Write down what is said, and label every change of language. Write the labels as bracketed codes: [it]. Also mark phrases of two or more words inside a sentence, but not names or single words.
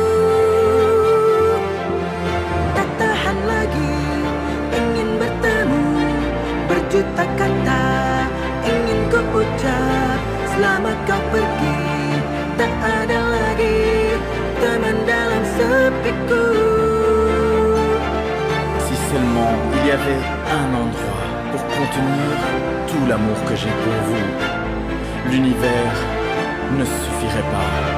[id] Tak tahan lagi, ingin bertemu, berjuta kata ingin ku ucap selama kau pergi. Tak ada lagi teman dalam sepiku. [fr] Si seulement il y avait un endroit pour contenir tout l'amour que j'ai pour vous. L'univers ne suffirait pas.